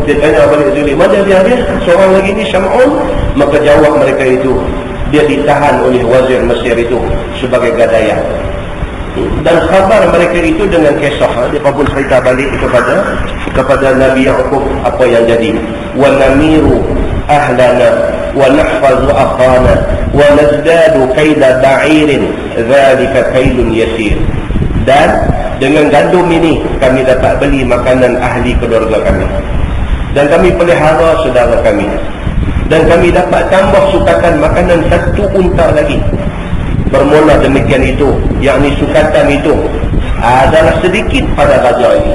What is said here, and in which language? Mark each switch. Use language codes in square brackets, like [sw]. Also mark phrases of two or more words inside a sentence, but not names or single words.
[ms] Dia tanya balik Zuhri, mana dia? Seorang lagi ni Syam'un. Maka jawab mereka itu, dia ditahan oleh wazir Mesir itu sebagai gadaian. Dan khabar mereka itu dengan kisah, dia pun cerita balik kepada Nabi Ya'qub apa yang jadi. [ar] ونمير أهلنا ونحفظ أخانا ونزداد كيل بعير ذلك كيل يسير. [ms] Dan dengan gandum ini kami dapat beli makanan ahli keluarga kami, dan kami pelihara saudara kami, dan kami dapat tambah sukatan makanan satu unta lagi. Bermula demikian itu, yakni sukatan itu adalah sedikit pada raja ini.